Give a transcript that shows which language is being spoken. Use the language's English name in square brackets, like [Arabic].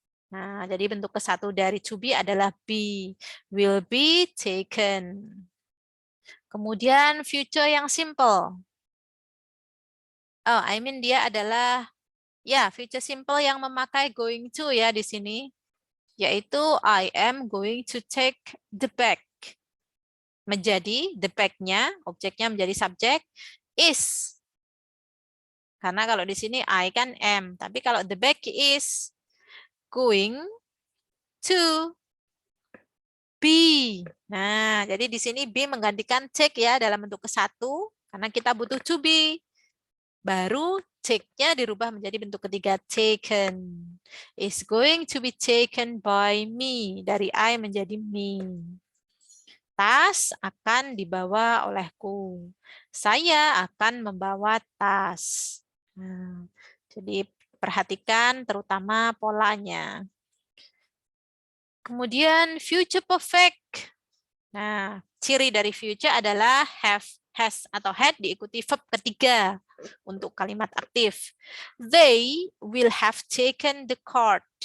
[Indonesian] Nah, jadi bentuk kesatu dari to be adalah be. Will be taken. Kemudian future yang simple. [English] Oh, I mean [Indonesian] dia adalah ya future simple yang memakai going to ya di sini. [English] Yaitu I am going to take the bag. [Indonesian] Menjadi the bag-nya, objeknya menjadi subjek, is. Karena kalau di sini I kan am. Tapi kalau [English] the bag is going to be. [Indonesian] Nah, jadi di sini be menggantikan take ya dalam bentuk kesatu. Karena kita butuh to be. Baru take-nya dirubah menjadi bentuk ketiga taken. [English] Is going to be taken by me. [Indonesian] Dari I menjadi me. Tas akan dibawa olehku. Saya akan membawa tas. Nah, jadi perhatikan terutama polanya. Kemudian future perfect. Nah, ciri dari future adalah have, has, atau had diikuti verb ketiga untuk kalimat aktif. [English] They will have taken the card.